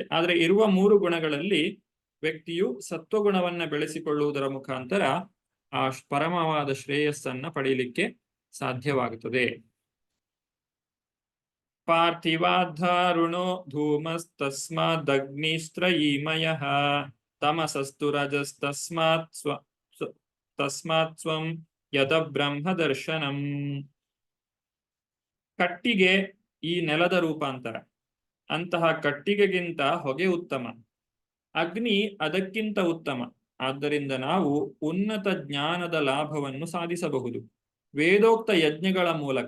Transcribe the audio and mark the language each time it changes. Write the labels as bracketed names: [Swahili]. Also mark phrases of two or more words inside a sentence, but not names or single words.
[Sanskrit] ಆದ್ರೆ ಇರುವ 3 ಗುಣಗಳಲ್ಲಿ ವ್ಯಕ್ತಿಯು ಸತ್ವಗುಣವನ್ನ ಬೆಳೆಸಿಕೊಳ್ಳುವುದರ ಮುಖಾಂತರ ಆ ಪರಮವಾದ ಶ್ರೇಯಸ್ಸನ್ನ ಪಡೆಯಲಿಕ್ಕೆ ಸಾಧ್ಯವಾಗುತ್ತದೆ. ಪಾರ್ಥಿವಾಧಾರುಣೋ ಧೂಮಸ್ತಸ್ಮಾದಗ್ನಿಸ್ತ್ರಯೀಮಯಃ ತಮಸಸ್ತು ತಸ್ಮಾತ್ ಸ್ವಂ ಯದ ಬ್ರಹ್ಮ ದರ್ಶನಂ. [Kannada] ಕಟ್ಟಿಗೆ ಈ ನೆಲದ ರೂಪಾಂತರ, ಅಂತಹ ಕಟ್ಟಿಗೆಗಿಂತ ಹೊಗೆ ಉತ್ತಮ, ಅಗ್ನಿ ಅದಕ್ಕಿಂತ ಉತ್ತಮ. ಆದ್ದರಿಂದ ನಾವು ಉನ್ನತ ಜ್ಞಾನದ ಲಾಭವನ್ನು ಸಾಧಿಸಬಹುದು ವೇದೋಕ್ತ ಯಜ್ಞಗಳ ಮೂಲಕ.